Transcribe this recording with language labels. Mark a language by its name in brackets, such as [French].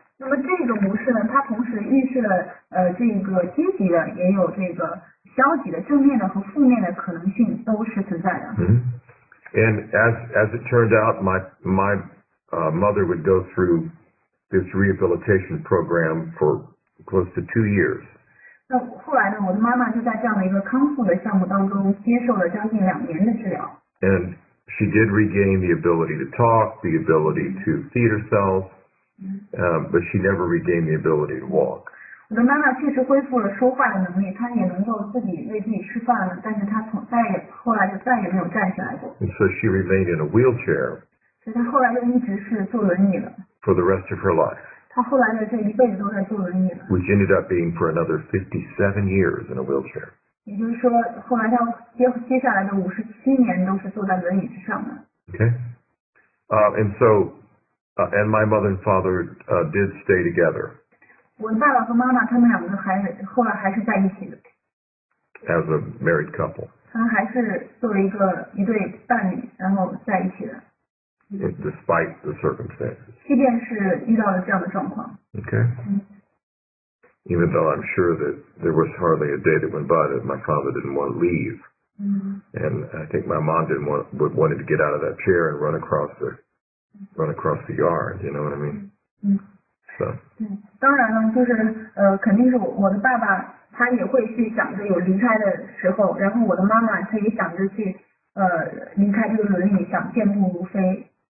[Chinese] 那么这个模式呢，它同时预示了这个积极的，也有这个消极的、正面的和负面的可能性都是存在的。 [English] And as it turned out, my mother would go through this rehabilitation program for close to 2 years. [Chinese] 那后来呢，我的妈妈就在这样的一个康复的项目当中接受了将近2年的治疗。 [English] And she did regain the ability to talk, the ability to feed herself, but she never regained the ability to walk. [Chinese] 我的妈妈确实恢复了说话的能力，她也能够自己为自己吃饭了，但是她后来就再也没有站起来过。 [English] And so she remained in a wheelchair [Chinese] 所以她后来就一直是坐轮椅了。 [English] for the rest of her life. [Chinese] 她后来的这一辈子都在坐轮椅了。 [English] Which ended up being for another 57 years in a wheelchair. [Chinese] 也就是说，后来她接下来的57年都是坐在轮椅之上的。 [English] Okay. And so, and my mother and father did stay together. [Chinese] 我的爸爸和妈妈他们2个后来还是在一起的。 [English] As a married couple. [Chinese] 他们还是作为一对伴侣，然后在一起的。 [English] Despite the circumstances. [Chinese] 即便是遇到了这样的状况。 [English] Okay. Even though I'm sure that there was hardly a day that went by that my father didn't want to leave. And I think my mom wanted to get out of that chair and run across the yard. You know what I mean? So. [Chinese] 当然了，就是肯定是我的爸爸他也会去想着有离开的时候，然后我的妈妈她也想着去离开这个轮椅，想健步如飞。